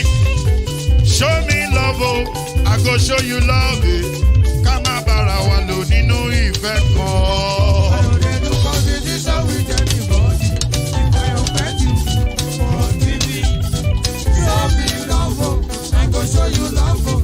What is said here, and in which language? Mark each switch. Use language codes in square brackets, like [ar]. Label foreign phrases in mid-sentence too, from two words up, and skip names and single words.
[pcm] Show me love, oh, I go show you love, eh. [yo] Ká má bára wa lò nínú ìfẹ́ kan. [pcm] I no dey do competition with anybody. If I offend you, forgive me. Show me love, oh, I go show you love, oh.